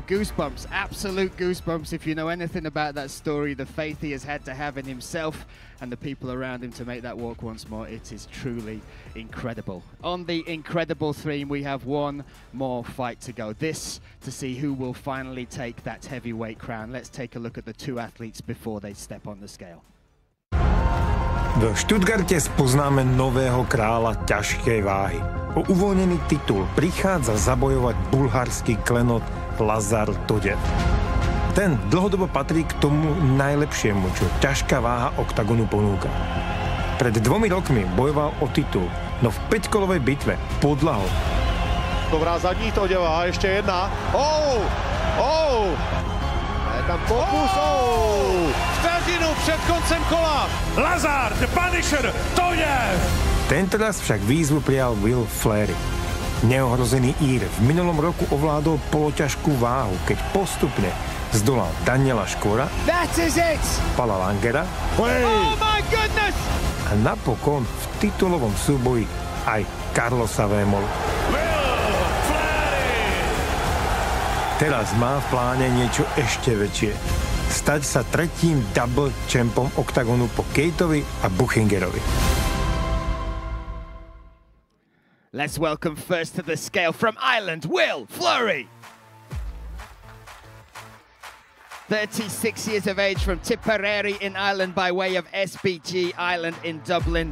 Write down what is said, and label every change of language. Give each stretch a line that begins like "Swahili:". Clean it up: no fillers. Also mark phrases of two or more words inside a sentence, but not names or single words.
English: Goosebumps, absolute goosebumps. If you know anything about that story, the faith he has had to have in himself and the people around him to make that walk once more, it is truly incredible. On the incredible theme, we have one more fight to go. This to see who will finally take that heavyweight crown. Let's take a look at the 2 athletes before they step on the scale.
Slovak: V Stuttgarte spoznáme nového kráľa ťažkej váhy. O uvoľnený titul prichádza zabojovať bulharský klenot Lazar Todev. Ten dlhodobo patrí k tomu najlepšiemu, čo ťažká váha Oktagonu ponúka. Pred 2 rokmi bojoval o titul, no v 5-kolovej bitve podľahol.
Czech: Dobrá zadní Todeva,
Slovak: ešte jedna.
Czech: Je tam pokus, vteřinu před koncem kola.
English: Lazar, the Punisher, Todev.
Slovak: Tentoraz však výzvu prijal Will Fleury. Neohrozený Ír v minulom roku ovládol poloťažkú váhu, keď postupne zdolal Daniela Škora, Pala Langera a napokon v titulovom súboji aj Carlosa Vémolu. Teraz má v pláne niečo ešte väčšie. Stať sa 3. double champom Oktagonu po Kejtovi a Buchingerovi.
English: Let's welcome first to the scale from Ireland, Will Fleury. 36 years of age from Tipperary in Ireland by way of SBG Ireland in Dublin.